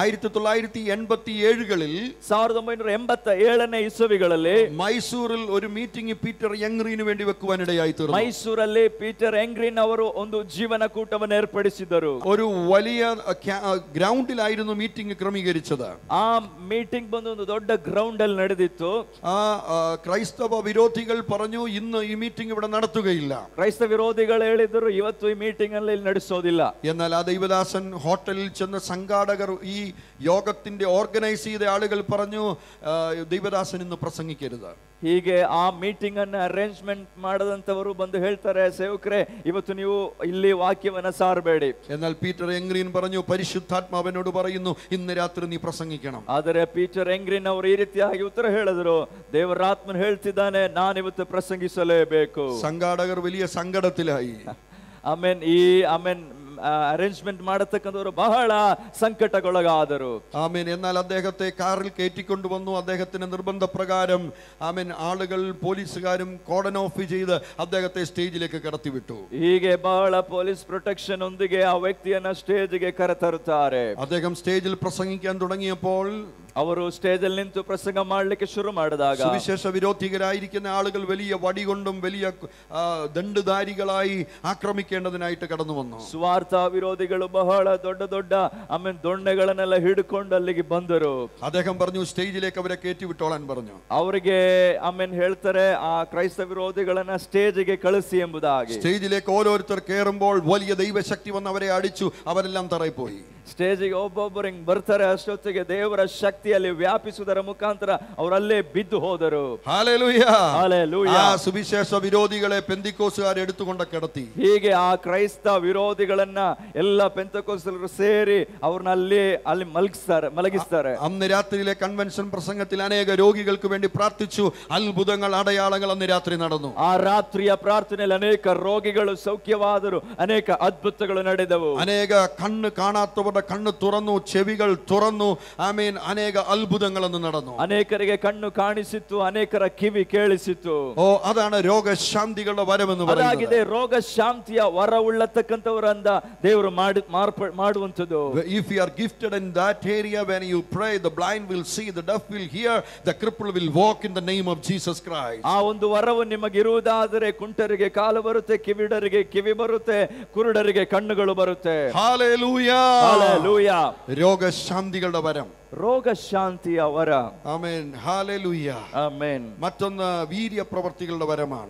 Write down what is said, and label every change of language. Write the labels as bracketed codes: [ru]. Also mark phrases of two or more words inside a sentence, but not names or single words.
[ml] 1987കളിൽ [kn] 1987ನೇ ಇಸವಿಗಳಲ್ಲಿ [ml] മൈസൂരിൽ ഒരു മീറ്റിംഗ് പീറ്റർ യംഗ്രീന് വേണ്ടി വെക്കുവാനിടയായി തീർന്നു. [kn] ಮೈಸೂರಲ್ಲಿ ಪೀಟರ್ ಯಂಗ್ರೀನ್ ಅವರು ಒಂದು ಜೀವನ ಕೂಟವನ್ನು ಏರ್ಪಡಿಸಿದರು. [ml] ഒരു വലിയ ഗ്രൗണ്ടിലായിരുന്നു മീറ്റിംഗ് ക്രമീകരിച്ചത്. [kn] ಆ ಮೀಟಿಂಗ್ ಬಂದು ಒಂದು ದೊಡ್ಡ ಗ್ರೌಂಡ್ ಅಲ್ಲಿ ನಡೆದಿತ್ತು. [ml] ക്രൈസ്തവ വിരോധികൾ പറഞ്ഞു, ഇന്ന് ഈ മീറ്റിംഗ് ഇവിടെ നടത്തുകയില്ല. [kn] ಕ್ರೈಸ್ತ ವಿರೋಧಿಗಳು ಹೇಳಿದರು, ಇವತ್ತು ಈ ಮೀಟಿಂಗ್ ಅಲ್ಲಿ ನಡೆಸೋದಿಲ್ಲ. [ml] എന്നാൽ ആ ദൈവദാസൻ ഹോട്ടലിൽ ചെന്ന് സംഘാടകർ, ഈ യോഗത്തിന്റെ ഓർഗനൈസ് ചെയ്ത ആളുകൾ പറഞ്ഞു, ദൈവദാസൻ ഇന്ന് പ്രസംഗിക്കരുത്. [kn] ಹೀಗೆ ಆ ಮೀಟಿಂಗ್ ಅನ್ನು ಅರೇಂಜ್ಮೆಂಟ್ ಮಾಡದಂತವರು ಬಂದು ಹೇಳ್ತಾರೆ, ಸೇವಕರೇ ಇವತ್ತು ನೀವು ಇಲ್ಲಿ ವಾಕ್ಯವನ್ನ ಸಾರಬೇಡಿ. [ml] എന്നാൽ പീറ്റർ യംഗ്രീൻ പറഞ്ഞു, പരിശുദ്ധാത്മാവനോട് പറയുന്നു, ഇന്ന് രാത്രി നീ പ്രസംഗിക്കണം. [kn] ಆದರೆ ಪೀಟರ್ ಯಂಗ್ರೀನ್ ಅವರು ಈ ರೀತಿಯಾಗಿ ಉತ್ತರ ಹೇಳಿದರು, ದೇವರಾತ್ಮನ್ ಹೇಳ್ತಿದ್ದಾನೆ, ನಾನು ಇವತ್ತು ಪ್ರಸಂಗಿಸಲೇಬೇಕು. [ml] സംഘാടകർ വലിയ സങ്കടത്തിലായി. [kn] ಅರೇಂಜ್ಮೆಂಟ್ ಮಾಡತಕ್ಕಂಥವರು ಬಹಳ ಸಂಕಟಗೊಳಗಾದರು. [ml] ആമേൻ. എന്നാൽ അദ്ദേഹത്തെ കാറിൽ കയറ്റിക്കൊണ്ടുവന്നു. അദ്ദേഹത്തിന്റെ നിർബന്ധ പ്രകാരം ആമേൻ ആളുകൾ പോലീസുകാരും [en] cordon off [ml] ചെയ്ത് അദ്ദേഹത്തെ സ്റ്റേജിലേക്ക് കടത്തിവിട്ടു. [kn] ಹೀಗೆ ಬಹಳ [en] police protection [kn] ಒಂದಿಗೆ ಆ ವ್ಯಕ್ತಿಯನ್ನ ಸ್ಟೇಜ್ಗೆ ಕರೆತರುತ್ತಾರೆ. [ml] അദ്ദേഹം സ്റ്റേജിൽ പ്രസംഗിക്കാൻ തുടങ്ങിയപ്പോൾ [kn] ಅವರು ಸ್ಟೇಜ್ ಅಲ್ಲಿ ನಿಂತು ಪ್ರಸಂಗ ಮಾಡಲಿಕ್ಕೆ ಶುರು ಮಾಡಿದಾಗ [ml] സുവിശേഷ വിരോധികളായിരിക്കുന്ന ആളുകൾ വലിയ വടി കൊണ്ടും വലിയ ദണ്ഡധാരികളായി ആക്രമിക്കേണ്ടതിനായിട്ട് കടന്നു വന്നു. [kn] ಸ್ವಾರ್ಥ ವಿರೋಧಿಗಳು ಬಹಳ ದೊಡ್ಡ ದೊಡ್ಡ ಆಮೇಲೆ ದೊಣ್ಣೆಗಳನ್ನೆಲ್ಲ ಹಿಡ್ಕೊಂಡು ಅಲ್ಲಿಗೆ ಬಂದರು. [ml] അദ്ദേഹം പറഞ്ഞു സ്റ്റേജിലേക്ക് അവരെ കയറ്റി വിട്ടോളാൻ പറഞ്ഞു. [kn] ಅವರಿಗೆ ಆಮೇಲೆ ಹೇಳ್ತಾರೆ ಆ ಕ್ರೈಸ್ತ ವಿರೋಧಿಗಳನ್ನ ಸ್ಟೇಜ್ಗೆ ಕಳಿಸಿ ಎಂಬುದಾಗಿ. [ml] സ്റ്റേജിലേക്ക് ഓരോരുത്തർ കയറുമ്പോൾ വലിയ ദൈവശക്തി വന്ന് അവരെ അടിച്ചു. അവരെല്ലാം തറയിൽ പോയി. [kn] ಸ್ಟೇಜಿಗೆ ಒಬ್ಬೊಬ್ಬರು ಹಿಂಗ್ ಬರ್ತಾರೆ. ಅಷ್ಟೊತ್ತಿಗೆ ದೇವರ ಶಕ್ತಿಯಲ್ಲಿ ವ್ಯಾಪಿಸುವುದರ ಮುಖಾಂತರ ಅವರಲ್ಲೇ ಬಿದ್ದು ಹೋದರು. [ml] ഹല്ലേലൂയ. [kn] ಹಲ್ಲೆಲೂಯ. [ml] ആ സുവിശേഷ വിരോധികളെ പെന്തിക്കോസുകാർ എടുത്തുകൊണ്ട് കിടത്തി. [kn] ಹೀಗೆ ಆ ಕ್ರೈಸ್ತ ವಿರೋಧಿಗಳನ್ನ ಎಲ್ಲ ಪೆಂತೆಕೋಸ್ತರು ಸೇರಿ ಅವ್ರನ್ನ ಅಲ್ಲಿ ಮಲಗಿಸ್ತಾರೆ. [ml] അന്ന് രാത്രിയിലെ കൺവെൻഷൻ പ്രസംഗത്തിൽ അനേക രോഗികൾക്ക് വേണ്ടി പ്രാർത്ഥിച്ചു. അത്ഭുതങ്ങൾ അടയാളങ്ങൾ അന്ന് രാത്രി നടന്നു. [kn] ಆ ರಾತ್ರಿಯ ಪ್ರಾರ್ಥನೆಯಲ್ಲಿ ಅನೇಕ ರೋಗಿಗಳು ಸೌಖ್ಯವಾದರು. ಅನೇಕ ಅದ್ಭುತಗಳು ನಡೆದವು. [ml] അനേക കണ്ണ് കാണാത്തവരുടെ കണ്ണ് തുറന്നു, ചെവികൾ തുറന്നു. ആമേൻ. അനേക അത്ഭുതങ്ങളൊന്നും നടന്നു. [kn] ಅನೇಕರಿಗೆ ಕಣ್ಣು ಕಾಣಿಸಿತ್ತು, ಅನೇಕರ ಕಿವಿ ಕೇಳಿಸಿತ್ತು. [ml] ഓ, അതാണ് രോഗശാന്തികളുടെ വരമെന്ന് [kn] ಅದಾಗಿದೆ ರೋಗ ಶಾಂತಿಯ ವರ ಉಳ್ಳತಕ್ಕಂಥವರಂದ ದೇವರು ಮಾಡುವಂಥದ್ದು. [en] If you are gifted in that area, when you pray, the blind will see, the deaf will hear, the crippled will walk in the name of Jesus Christ. [kn] ಆ ಒಂದು ವರವು ನಿಮಗಿರುವುದಾದರೆ ಕುಂಟರಿಗೆ ಕಾಲು ಬರುತ್ತೆ, ಕಿವಿಡರಿಗೆ ಕಿವಿ ಬರುತ್ತೆ, ಕುರುಡರಿಗೆ ಕಣ್ಣುಗಳು ಬರುತ್ತೆ. [ml] ഹല്ലേലൂയ. [kn] ಹಲ್ಲೆಲೂಯ. [ml] രോഗശാന്തികളുടെ വരം, [kn] ರೋಗ ಶಾಂತಿಯ ವರ. [ml] ആമേൻ. ഹല്ലേലൂയ. [kn] ಆಮೆನ್. [ml] മറ്റൊന്ന് വീര്യ പ്രവർത്തികളുടെ വരമാണ്.